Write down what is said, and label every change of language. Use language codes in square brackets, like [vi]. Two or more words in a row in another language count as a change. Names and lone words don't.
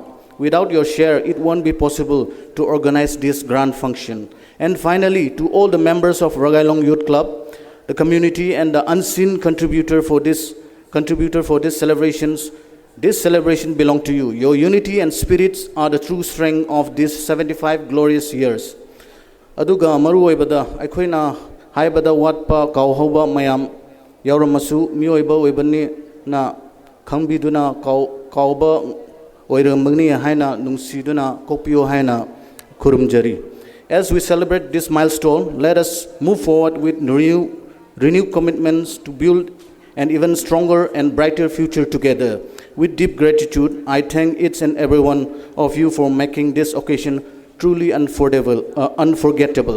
[en] Without your share, it won't be possible to organize this grand function. And finally, to all the members of Ragailong Youth Club, the community and the unseen contributor for this celebrations, this celebration belongs to you. Your unity and spirits are the true strength of these 75 glorious years. [mni] Aduga maru oibada aikoina haibada watpa kauhoba mayam yauramasu mioiba oibani na khangbiduna kauba oiramagni haina nungsiduna kopio haina kurumjari. [en] As we celebrate this milestone, let us move forward with renewed commitments to build and even stronger and brighter future together. With deep gratitude, I thank each and every one of you for making this occasion truly unforgettable.